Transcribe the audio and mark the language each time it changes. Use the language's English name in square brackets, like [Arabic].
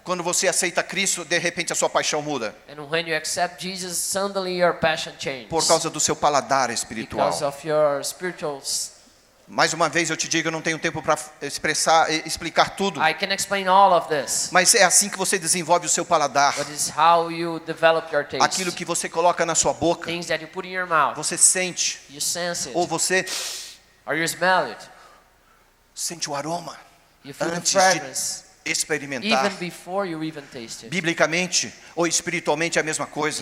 [Portuguese] Quando você aceita Cristo, de repente a sua paixão muda. [English] And when you accept Jesus, suddenly your passion changes. [Portuguese] Por causa do seu paladar espiritual. [English] Because of your spiritual. [Portuguese] Mais uma vez eu te digo, eu não tenho tempo para explicar tudo. [English] I can explain all of this. [Portuguese] Mas é assim que você desenvolve o seu paladar. [English] But it's how you develop your taste. [Portuguese] Aquilo que você coloca na sua boca, [English] Things that you put in your mouth. [Portuguese] você sente. [English] You sense it. [Portuguese] Ou você [English] Or you smell it. [Portuguese] sente o aroma. [English] You feel the [Portuguese] Antes [English] fragrance. [Portuguese] de experimentar. [English] Even before you even taste it. [Portuguese] Biblicamente ou espiritualmente é a mesma coisa.